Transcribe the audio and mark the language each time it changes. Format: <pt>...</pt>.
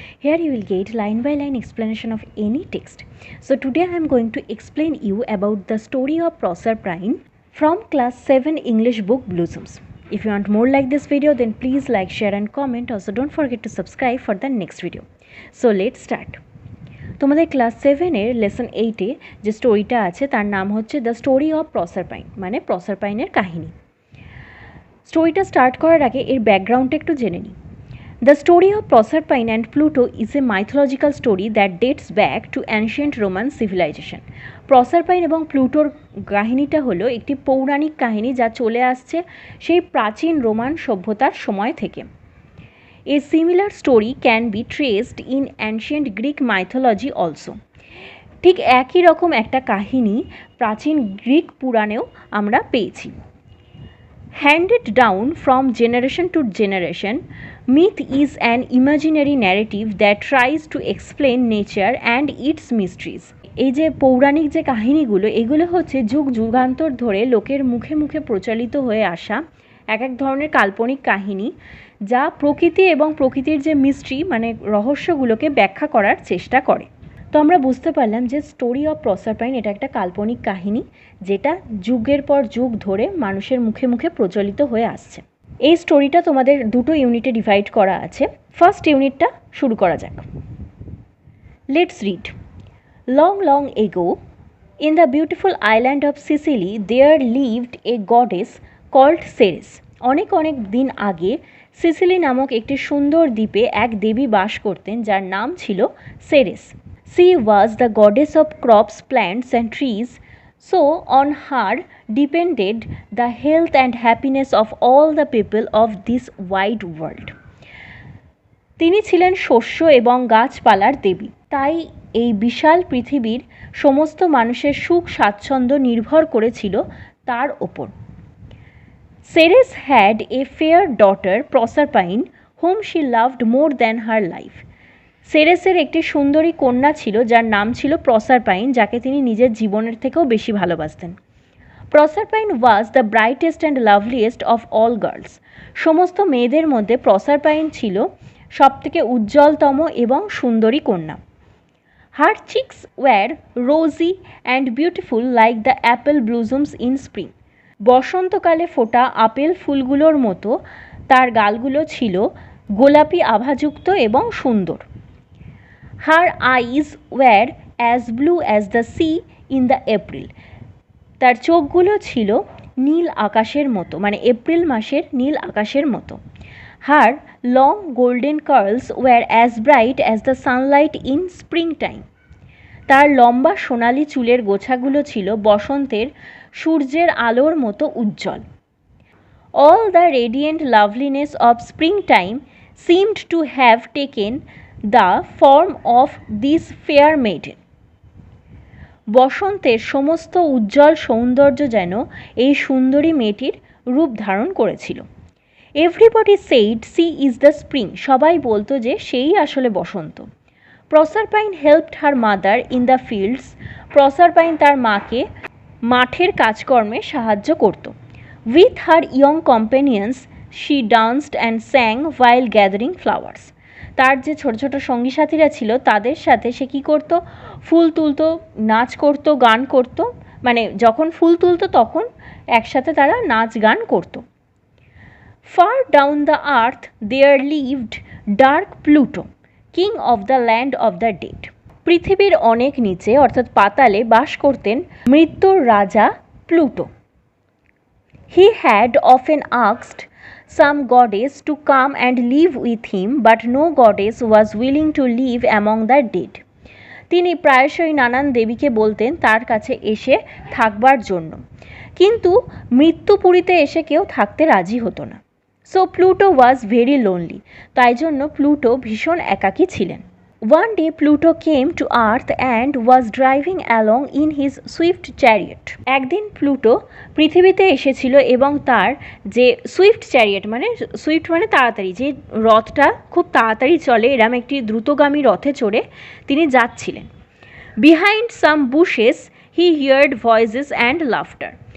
<en>Here you will get line by line explanation of any text. So today I am going to explain you about the story of Proserpine from class 7 English book Blossoms. If you want more like this video, then please like, share and comment. Also don't forget to subscribe for the next video. So let's start.</en> <bn>তোমাদের class 7-এর lesson 8-এ যে স্টোরিটা আছে তার নাম হচ্ছে the story of প্রসারপাইন, মানে প্রসারপাইনের কাহিনী। স্টোরিটা স্টার্ট করার আগে এর ব্যাকগ্রাউন্ডটা একটু জেনে নিই।</bn> <en>The story of Proserpine and Pluto is a mythological story that dates back to ancient Roman civilisation.</en> <bn>প্রসারপাইন এবং প্লুটোর কাহিনীটা হলো একটি পৌরাণিক কাহিনী যা চলে আসছে সেই প্রাচীন রোমান সভ্যতার সময় থেকে।</bn> <en>A similar story can be traced in ancient Greek mythology also.</en> <bn>ঠিক একই রকম একটা কাহিনী প্রাচীন গ্রিক পুরাণেও আমরা পেয়েছি।</bn> <en>Handed down from generation to generation, myth is an imaginary narrative that tries to explain nature and its mysteries.</en> <bn>এই যে পৌরাণিক যে কাহিনীগুলো, এগুলো হচ্ছে যুগ যুগান্তর ধরে লোকের মুখে মুখে প্রচলিত হয়ে আসা এক এক ধরনের কাল্পনিক কাহিনী, যা প্রকৃতি এবং প্রকৃতির যে মিস্ট্রি মানে রহস্যগুলোকে ব্যাখ্যা করার চেষ্টা করে। তো আমরা বুঝতে পারলাম যে স্টোরি অফ প্রসারপাইন এটা একটা কাল্পনিক কাহিনী যেটা যুগের পর যুগ ধরে মানুষের মুখে মুখে প্রচলিত হয়ে আসছে। এই স্টোরিটা তোমাদের দুটো ইউনিটে ডিভাইড করা আছে। ফার্স্ট ইউনিটটা শুরু করা যাক।</bn> <en>Let's read. Long long ago in the beautiful island of Sicily there lived a goddess called Ceres.</en> <bn>অনেক অনেক দিন আগে সিসিলি নামক একটি সুন্দর দ্বীপে এক দেবী বাস করতেন যার নাম ছিল Ceres.</bn> <en>She was the goddess of crops, plants and trees, so on her depended the health and happiness of all the people of this wide world.</en> <bn>তিনি ছিলেন শস্য এবং গাছপালার দেবী, তাই এই বিশাল পৃথিবীর সমস্ত মানুষের সুখ স্বাচ্ছন্দ্য নির্ভর করেছিল তার ওপর।</bn> <en>Ceres had a fair daughter, Proserpine, whom she loved more than her life.</en> <bn>সেরেসের একটি সুন্দরী কন্যা ছিল যার নাম ছিল প্রসারপাইন, যাকে তিনি নিজের জীবনের থেকেও বেশি ভালোবাসতেন।</bn> <en>Proserpine was the brightest and loveliest of all girls.</en> <bn>সমস্ত মেয়েদের মধ্যে প্রসারপাইন ছিল সবথেকে উজ্জ্বলতম এবং সুন্দরী কন্যা।</bn> <en>Her cheeks were rosy and beautiful like the apple blossoms in spring.</en> <bn>বসন্তকালে ফোটা আপেল ফুলগুলোর মতো তার গালগুলো ছিল গোলাপি আভাযুক্ত এবং সুন্দর।</bn> <en>Her eyes were as blue as the sea in the April.</en> <bn>তার চোখগুলো ছিল নীল আকাশের মতো, মানে এপ্রিল মাসের নীল আকাশের মতো।</bn> <en>Her long golden curls were as bright as the sunlight in springtime.</en> <bn>তার লম্বা সোনালি চুলের গোছাগুলো ছিল বসন্তের সূর্যের আলোর মতো উজ্জ্বল।</bn> <en>All the radiant loveliness of springtime seemed to have taken the form of this fair maiden.</en> <bn>বসন্তের সমস্ত উজ্জ্বল সৌন্দর্য যেন এই সুন্দরী মেয়েটির রূপ ধারণ করেছিল।</bn> <en>Everybody said she is the spring.</en> <bn>সবাই বলতো যে সেই আসলে বসন্ত।</bn> <en>Proserpine helped her mother in the fields.</en> <bn>Proserpine তার মাকে মাঠের কাজকর্মে সাহায্য করত।</bn> <en>With her young companions she danced and sang while gathering flowers.</en> <bn>তার যে ছোট ছোট সঙ্গী সাথীরা ছিল তাদের সাথে সে কী করত? ফুল তুলতো, নাচ করতো, গান করতো, মানে যখন ফুল তুলতো তখন একসাথে তারা নাচ গান করতো।</bn> <en>Far down the earth there lived dark Pluto, king of the land of the dead.</en> <bn>পৃথিবীর অনেক নিচে অর্থাৎ পাতালে বাস করতেন মৃত্যুর রাজা Pluto.</bn> <en>He had often asked some goddess to come and live with him, but no goddess was willing to live among the dead.</en> <bn>তিনি প্রায়শই নানান দেবীকে বলতেন তার কাছে এসে থাকবার জন্য, কিন্তু মৃত্যুপুরীতে এসে কেউ থাকতে রাজি হতো না।</bn> <en>So Pluto was very lonely.</en> <bn>তাই জন্য প্লুটো ভীষণ একাকী ছিলেন।</bn> <en>One day Pluto came to earth and was driving along in his swift chariot.</en> <bn>একদিন প্লুটো পৃথিবীতে এসেছিল এবং তার যে সুইফট চ্যারিয়েট, মানে সুইফট মানে তাড়াতাড়ি, যে রথটা খুব তাড়াতাড়ি চলে, এরম একটি দ্রুতগামী রথে চড়ে তিনি যাচ্ছিলেন।</bn> <en>Behind some bushes he heard voices and laughter.</en>